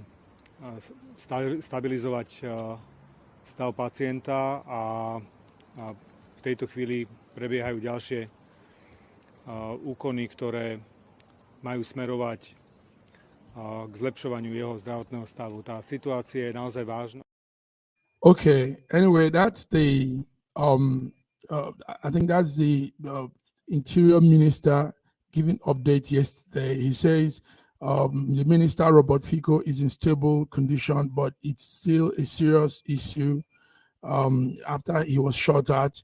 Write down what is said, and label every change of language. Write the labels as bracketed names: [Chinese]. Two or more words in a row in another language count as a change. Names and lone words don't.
[Slovak] stabilizovať stav pacienta a v tejto chvíli prebiehajú ďalšie úkony, ktoré majú smerovať k zlepšovaniu jeho zdravotného stavu. Tá situácia je naozaj vážna. [English] Okay, anyway, that's the I think that's the Interior Minister giving updates yesterday. He says the Minister, Robert Fico, is in stable condition, but it's still a serious issue after he was shot at.